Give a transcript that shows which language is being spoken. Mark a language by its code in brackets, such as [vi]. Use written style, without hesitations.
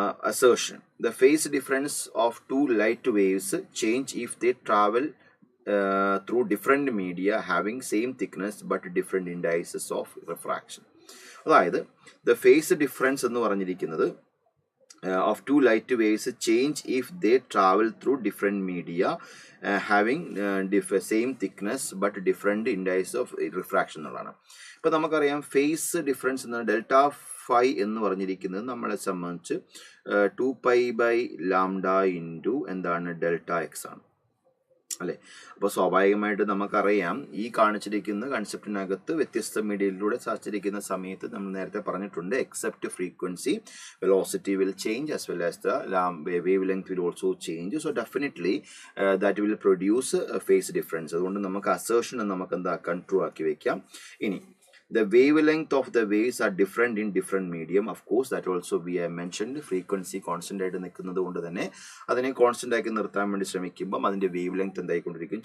[en] Assertion: the phase difference of 2 light waves change if they travel through different media having same thickness but different indices of refraction. [ml] അതായത് [en] the phase difference [ml] എന്ന് പറഞ്ഞിരിക്കുന്നത് [en] of 2 light waves change if they travel through different media having same thickness but different indices of refraction [ml] എന്നുള്ളതാണ്. ഇപ്പോൾ നമുക്കറിയാം phase difference എന്ന് delta phi എന്ന് പറഞ്ഞിരിക്കുന്നത് നമ്മളെ സംബന്ധിച്ച് 2π/λ ഇൻറ്റു എന്താണ് ഡെൽറ്റ എക്സ് ആണ് അല്ലേ. അപ്പോൾ സ്വാഭാവികമായിട്ട് നമുക്കറിയാം ഈ കാണിച്ചിരിക്കുന്ന കൺസെപ്റ്റിനകത്ത് വ്യത്യസ്ത മീഡിയയിലൂടെ സാധിച്ചിരിക്കുന്ന സമയത്ത് നമ്മൾ നേരത്തെ പറഞ്ഞിട്ടുണ്ട് [en] Except frequency velocity will change as well as the wavelength will also change. So definitely that will produce phase difference. [ml] അതുകൊണ്ട് നമുക്ക് അസേർഷൻ നമുക്ക് എന്താക്കാൻ ട്രൂ ആക്കി വെക്കാം. ഇനി [en] the wavelength of the waves are different in different medium. Of course, that also we have mentioned. [ml] Frequency constant ആയിട്ട് നിൽക്കുന്നത് കൊണ്ട് തന്നെ അതിനെ കോൺസ്റ്റന്റ് ആക്കി നിർത്താൻ വേണ്ടി ശ്രമിക്കുമ്പോൾ അതിന്റെ വേവ് ലെങ്ത് എന്തായിക്കൊണ്ടിരിക്കും?